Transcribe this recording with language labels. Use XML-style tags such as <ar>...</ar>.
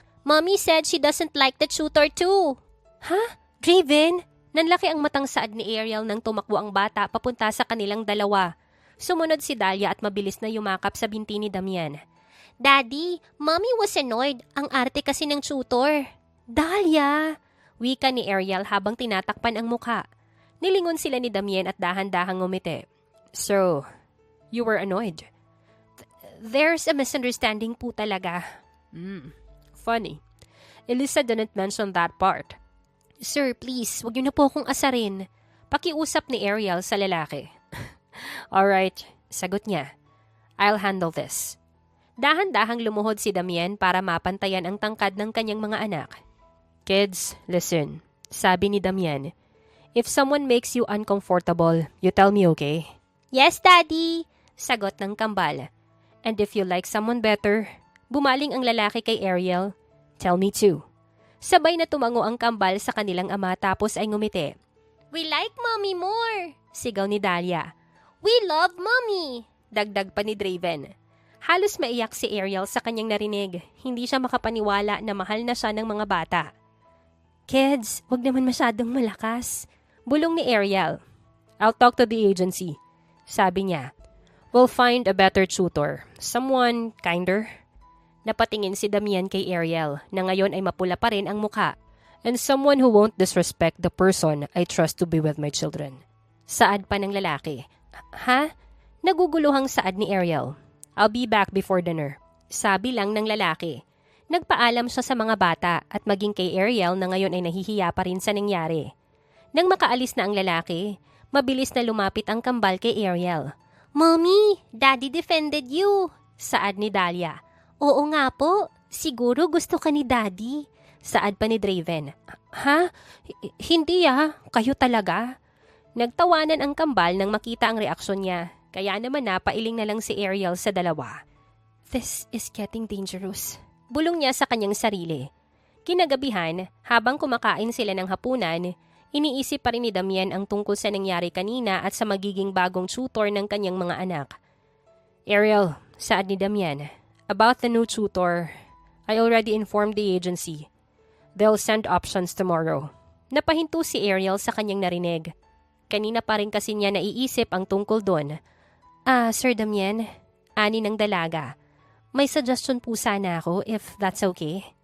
<en>Mommy said she doesn't like the tutor too. Ha? Draven?</en> <tl>Nanlaki ang matang saad ni Ariel nang tumakbo ang bata papunta sa kanilang dalawa. Sumunod si Dahlia at mabilis na yumakap sa binti ni Damien.</tl> <en>Daddy, Mommy was annoyed.</en> <tl>Ang arte kasi ng tutor. Dahlia! Wika ni Ariel habang tinatakpan ang mukha. Nilingon sila ni Damien at dahan-dahang ngumiti.</tl> <en>So, you were annoyed? There's a misunderstanding</en> <tl>po talaga.</tl> <en>Funny. Elisa didn't mention that part.</en> <tl>Sir,</tl> <en>please,</en> <tl>wag niyo na po akong asarin. Pakiusap ni Ariel sa lalaki.</tl> <en>Alright,</en> <tl>sagot niya.</tl> <en>I'll handle this.</en> <tl>Dahan-dahang lumuhod si Damien para mapantayan ang tangkad ng kanyang mga anak.</tl> <en>Kids, listen.</en> <tl>Sabi ni Damien.</tl> <en>If someone makes you uncomfortable, you tell me, okay? Yes, Daddy!</en> <tl>Sagot ng kambal.</tl> <en>And if you like someone better,</en> <tl>bumaling ang lalaki kay Ariel,</tl> <en>tell me too.</en> <tl>Sabay na tumango ang kambal sa kanilang ama tapos ay ngumiti.</tl> <en>We like Mommy more!</en> <tl>Sigaw ni Dahlia.</tl> <en>We love Mommy!</en> <tl>Dagdag pa ni Draven. Halos maiyak si Ariel sa kanyang narinig. Hindi siya makapaniwala na mahal na siya ng mga bata. Kids, wag naman masyadong malakas. Bulong ni Ariel.</tl> <en>I'll talk to the agency.</en> <tl>Sabi niya.</tl> <en>We'll find a better tutor. Someone kinder.</en> <tl>Napatingin si Damien kay Ariel na ngayon ay mapula pa rin ang mukha.</tl> <en>And someone who won't disrespect the person I trust to be with my children.</en> <tl>Saad pa ng lalaki. Ha? Naguguluhang saad ni Ariel.</tl> <en>I'll be back before dinner.</en> <tl>Sabi lang ng lalaki. Nagpaalam siya sa mga bata at maging kay Ariel na ngayon ay nahihiya pa rin sa nangyari. Nang makaalis na ang lalaki, mabilis na lumapit ang kambal kay Ariel.</tl> <en>Mommy, Daddy defended you,</en> <tl>saad ni Dahlia. Oo nga po, siguro gusto ka ni Daddy, saad pa ni Draven. Ha? Hindi kayo talaga? Nagtawanan ang kambal nang makita ang reaksyon niya, kaya naman napailing na lang si Ariel sa dalawa.</tl> <en>This is getting dangerous.</en> <tl>Bulong niya sa kanyang sarili. Kinagabihan, habang kumakain sila ng hapunan, iniisip pa rin ni Damien ang tungkol sa nangyari kanina at sa magiging bagong tutor ng kanyang mga anak.</tl> <en>Ariel,</en> <tl>saad ni Damien,</tl> <en>about the new tutor, I already informed the agency. They'll send options tomorrow.</en> <tl>Napahinto si Ariel sa kanyang narinig. Kanina pa rin kasi niya naiisip ang tungkol doon. Sir Damien, ani ng dalaga. May suggestion po sana ako</tl> <en>if that's okay.</en>